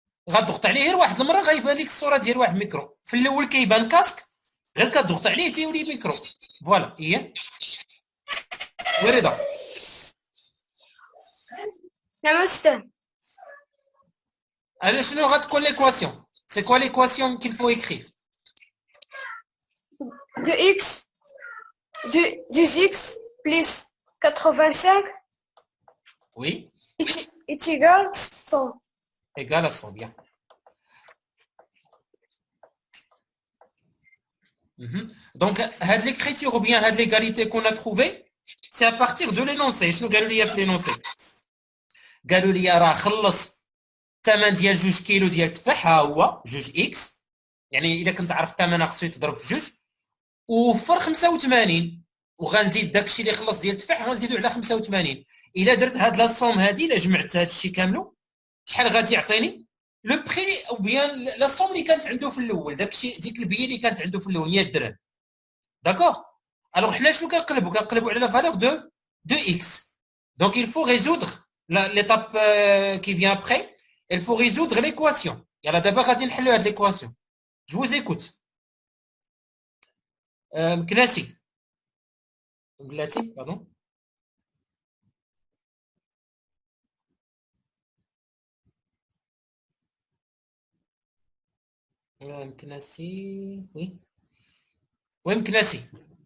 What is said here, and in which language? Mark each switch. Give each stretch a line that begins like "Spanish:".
Arabic: غتضغط عليه غير واحد المره غيبان لك الصوره ديال واحد الميكرو. في الاول كيبان كاسك غير كتضغط عليه تيولي ميكرو. فوالا هي ورضا. نعم استاذ. Alors, شنو غتكون l'équation?
French: C'est quoi l'équation qu'il faut écrire? 2x 2x plus 85 Oui. est égal 100. Égal à 100, bien. Donc, l'écriture ou bien l'égalité qu'on a trouvée, c'est à partir de l'énoncé.
Arabic: شنو قالوا لي في l'énoncé؟ قالوا لي راه خلص الثمن ديال 2 كيلو ديال التفاح ها هو 2 اكس، يعني الا كنت عارف الثمن خصو يتضرب في 2 ووفر 85 وغنزيد داكشي اللي خلص ديال التفاح غنزيدو على 85. الا درت هاد لا صوم هادي الا جمعت هادشي كاملو شحال غادي يعطيني؟
French: لو بري او بيان لا صوم
Arabic: اللي كانت عنده في الاول داكشي ديك البيه اللي كانت عنده في الاول 100 درهم. داكوغ. الوغ حنا شنو كنقلبوا على لا فالور دو اكس.
French: دونك il faut résoudre l'étape qui vient après. Il faut résoudre l'équation.
Arabic: يلا دابا غادي نحلوا هاد
French: l'équation. Je vous écoute.
Arabic: مكناسي بلاتي باردون مكناسي وي مكناسي